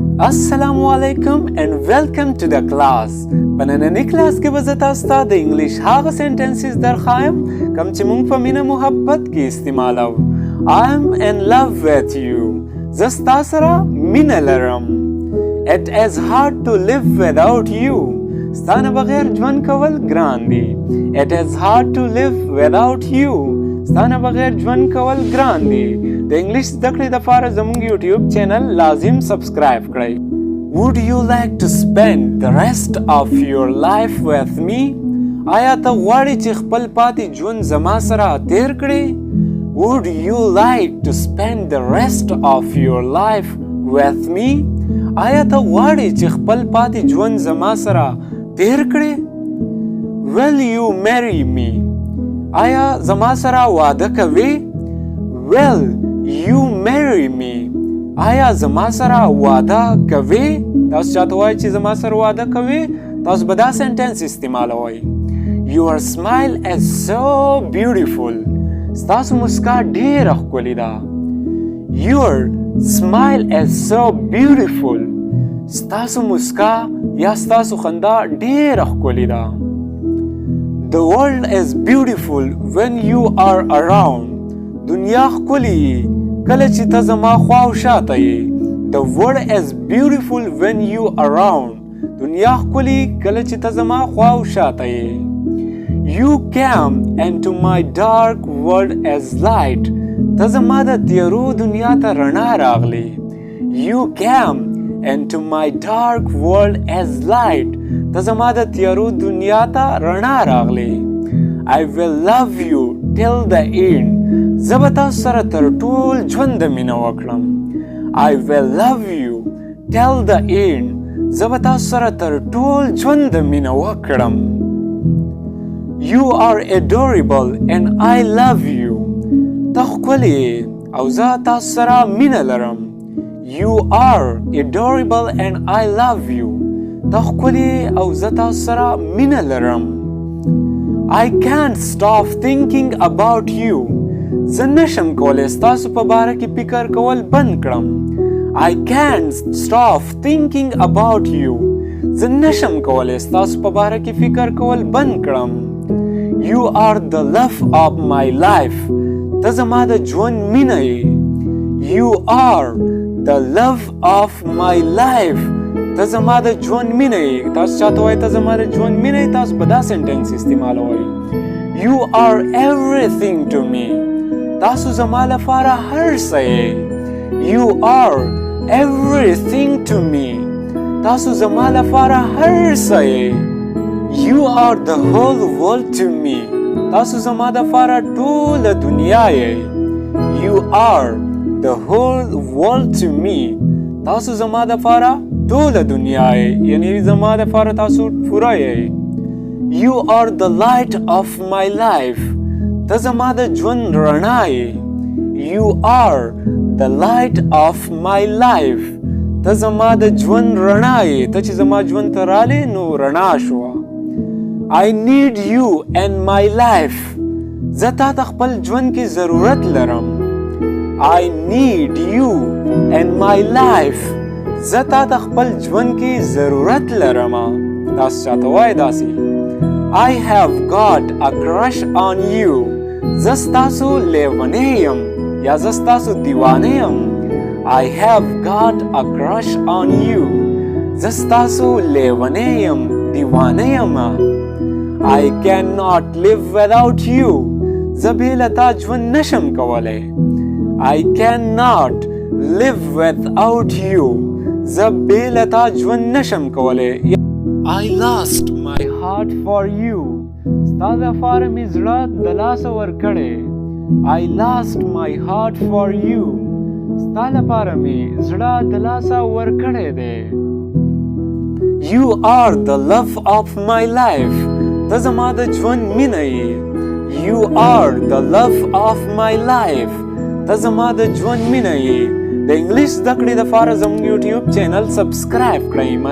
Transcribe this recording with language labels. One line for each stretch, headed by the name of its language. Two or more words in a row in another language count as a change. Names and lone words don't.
Arabic: السلام عليكم
English: and welcome to the class.
Pashto: په نننۍ کلاس کې به زه تاسو ته د انګلیش هغه سنټنسز درښایم کوم چې موږ په مینه محبت کې استعمالوو.
English: I am in love with you.
Pashto: زه ستا سره مینه لرم.
English: It is hard to live without you.
Pashto: ستا نه بغیر ژوند کول ګران دي.
English: It is hard to live without you.
Pashto: ستا نه بغیر ژوند کول ګران دي. د انګلیش زده کړې دپاره زموږ یوټیوب چینل لازم سبسکرایب کړئ.
English: Would you like to spend the rest of your life with me?
Pashto: آیا ته غواړې چې خپل پاتې ژوند زما سره تیر کړې؟
English: Would you like to spend the rest of your life with me?
Pashto: آیا ته غواړې چې خپل پاتې ژوند زما سره تیر کړې؟
English: Will you marry me?
Pashto: آیا زما سره واده کوې؟
English: Will you marry me?
Pashto: آیا زما سره واده کوې؟ تاسو چاته وایئ چې زما سره واده کوې؟ تاسو به دا سنټنس استعمالوئ.
English: Your smile is so beautiful.
Pashto: ستاسو مسکا ډېره ښکلې ده.
English: Your smile is so beautiful.
Pashto: ستاسو مسکا یا ستاسو خندا ډېره ښکلې ده.
English: The world is beautiful when you are around.
Pashto: دنیا ښکلې کله چې ته زما خوا او شاته یې.
English: The world is beautiful when you around.
Pashto: دنیا ښکلې کله چې ته زما خوا او شاته یې.
English: You came into my dark world as light.
Pashto: ته زما د تیارو دنیا ته رڼا راغلې.
English: You came into my dark world as light.
Pashto: ته زما د تیارو دنیا ته رڼا راغلې.
English: I will love you till the end.
Pashto: زه به تاسو سره تر ټول ژوند مینه وکړم.
English: I will love you till the end.
Pashto: زه به تاسو سره تر ټول ژوند مینه وکړم.
English: You are adorable and I love you.
Pashto: ته ښکلې او زه تاسو سره مینه لرم.
English: You are adorable and I love you.
Pashto: ته ښکلې او زه تاسو سره مینه لرم.
English: I can't stop thinking about you.
Pashto: زه نشم کولی ستاسو په باره کې فکر کول بند کړم.
English: I can't stop thinking about you.
Pashto: زه نشم کولی ستاسو په باره کې فکر کول بند کړم.
English: You are the love of my life.
Pashto: ته زما د ژوند مینه یې.
English: You are the love of my life.
Pashto: ته زما د ژوند مینه یې. تاسو چاته وایئ ته زما د ژوند مینه یې، تاسو به دا سنټنس استعمالوئ.
English: You are everything to me.
Pashto: تاسو زما لپاره هر څه یې.
English: You are everything to me.
Pashto: تاسو زما لپاره هر څه یې.
English: You are the whole world to me.
Pashto: تاسو زما لپاره ټوله دنیا یې.
English: You are the whole world to me.
Pashto: تاسو زما لپاره ټوله دنیا یې، یعنی زما لپاره تاسو پوره یې.
English: You are the light of my life.
Pashto: ته زما د ژوند رڼا یې.
English: You are the light of my life.
Pashto: ته زما د ژوند رڼا یې. ته چې زما ژوند ته رالې نو رڼا شوه.
English: I need you in my life.
Pashto: زه تا ته خپل ژوند کې ضرورت لرم.
English: I need you in my life.
Pashto: زه تا ته خپل ژوند کې ضرورت لرم. تاسو چاته وایئ داسې.
English: I have got a crush on you.
Pashto: زه ستاسو لیونی یم یا زه ستاسو دیوانه یم.
English: I have got a crush on you.
Pashto: زه ستاسو لیونی یم، دیوانه یم.
English: I cannot live without you.
Pashto: زه بې له تا ژوند نشم کولی.
English: I cannot live without you.
Pashto: زه بې له تا ژوند نشم کولی.
English: I lost my heart for you.
Pashto: ستا دپاره مې زړه د لاسه ورکړی.
English: I lost my heart for you.
Pashto: ستا لپاره مې زړه د لاسه ورکړی دی.
English: You are the love of my life.
Pashto: ته زما د ژوند مینه یې.
English: You are the love of my life.
Pashto: ته زما د ژوند مینه یې. د انګلیش زده کړې دپاره زموږ یوټیوب چینل سبسکرایب کړئ.